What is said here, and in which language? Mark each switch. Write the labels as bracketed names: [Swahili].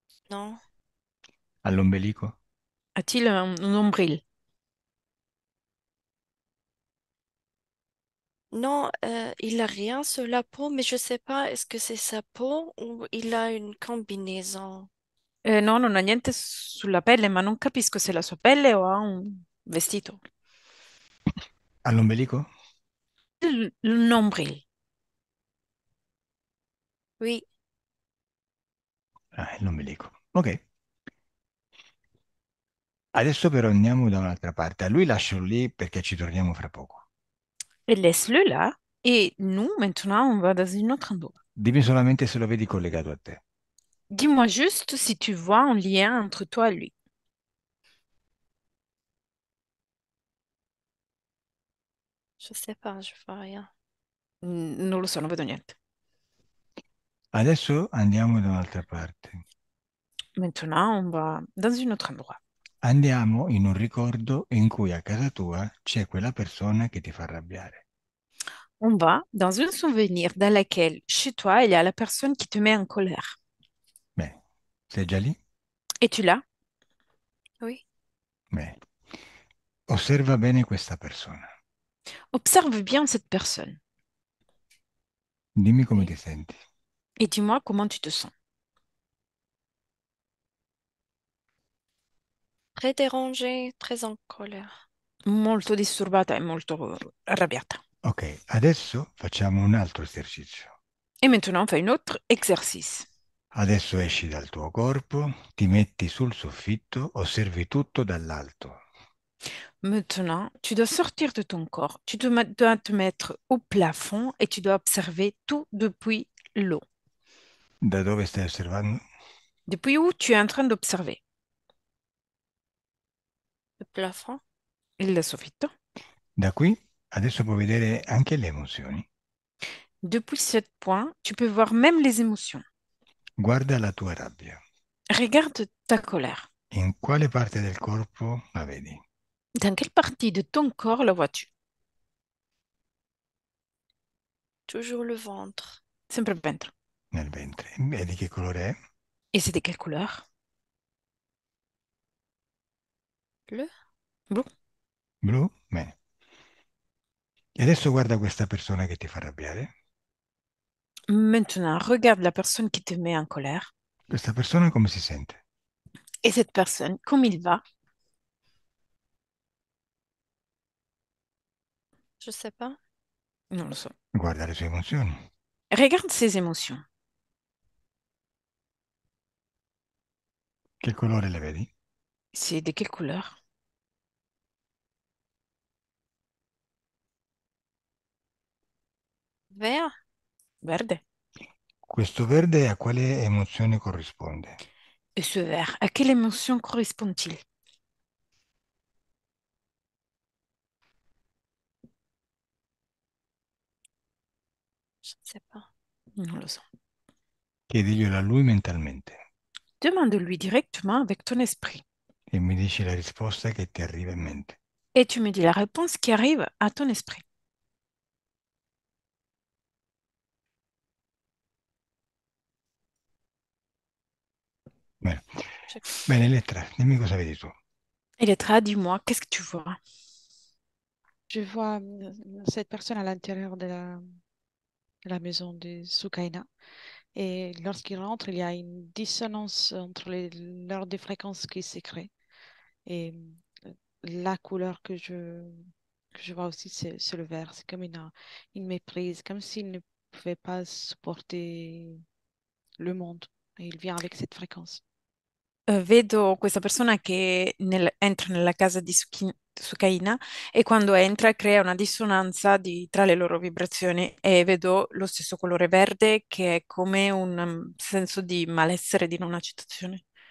[French] Non. [Italian] Ha l'ombelico? [French] A-t-il un nombril? Non, il a rien sur la peau, mais je sais pas, est-ce que c'est sa peau ou il a une combinaison? [Italian] No, non ha niente sulla pelle, ma non capisco se è la sua pelle o ha un vestito. Ha l'ombelico? Il [French] nombril. Oui, [Italian] Ah, è l'ombelico. Ok. Adesso però andiamo da un'altra parte. A lui lascio lì perché ci torniamo fra poco. [French] Et laisse-le là. Et nous, maintenant, on va dans un autre endroit. [Italian] Dimmi solamente se lo vedi collegato a te. [French] Dis-moi juste si tu vois un lien entre toi et lui. je sais pas, je vois rien. [Italian] Non lo so, non vedo niente. Adesso andiamo da un'altra parte. [French] Maintenant, on va dans un autre endroit. [Italian] Andiamo in un ricordo in cui a casa tua c'è quella persona che ti fa arrabbiare. [French] On va dans un souvenir dans lequel, chez toi, il y a la personne qui te met en colère. [Italian] Bene, sei già lì? [French] Es-tu là? Oui, [Italian] Bene. Osserva bene questa persona. [French] Observe bien cette personne [Italian] Dimmi come [French] oui. [Italian] ti senti. [French] et dis-moi comment tu te sens. Très dérangé, très en colère. [Italian] Molto disturbata e molto arrabbiata. Ok, adesso facciamo un altro esercizio. [French] Et maintenant, on fait un autre exercice. [Italian] Adesso esci dal tuo corpo, ti metti sul soffitto, osservi tutto dall'alto. [French] Maintenant, tu dois sortir de ton corps, dois te mettre au plafond et tu dois observer tout depuis l'eau. [Italian] Da dove stai osservando? [French] Depuis où tu es en train d'observer Le plafond. [Italian] il soffitto. Da qui adesso puoi vedere anche le emozioni. [French] Depuis ce point, tu peux voir même les émotions. [Italian] Guarda la tua rabbia. [French] Regarde ta colère. [Italian] In quale parte del corpo la vedi? [French] Dans quelle partie de ton corps la vois-tu? Toujours le ventre. [Italian] Sempre il ventre. Nel ventre. Vedi che colore è? [French] Et c'est de quelle couleur? Bleu. [Italian] Blu. Blu? Bene. E adesso guarda questa persona che ti fa arrabbiare. [French] Maintenant, regarde la personne qui te met en colère. [Italian] Questa persona come si sente? [French] Et cette personne, comme il va, Je sais pas. [Italian] non lo so. Guarda le sue emozioni. [French] Regarde ses émotions. [Italian] Che colore le vedi? [French] C'est de quelle couleur? Vert? [Italian] Verde. Questo verde a quale emozione corrisponde? [French] Et ce vert, à quelle émotion correspond-il? Je ne sais pas. [Italian] Non lo so. Chiediglielo a lui mentalmente [French] Demande-lui directement avec ton esprit. [Italian] e mi dici la risposta che ti arriva in mente. [French] Et tu me dis la réponse qui arrive à ton esprit. [Italian] Bene, [French] J'écoute. [Italian] Bene, Elettra, dimmi cosa vedi tu. [French] Elettra, dis-moi, qu'est-ce que tu vois? Je vois cette personne à l'intérieur de la maison de Soukaina. Et lorsqu'il rentre, il y a une dissonance entre l'heure de fréquence qui se crée. Et la couleur que je vois aussi, c'est le vert. C'est comme une méprise, comme s'il ne pouvait pas supporter le monde. Et il vient avec cette fréquence. [Italian] Vedo questa persona che entra nella casa di Sukaina e quando entra crea una dissonanza tra le loro vibrazioni e vedo lo stesso colore verde che è come un senso di malessere, di non accettazione.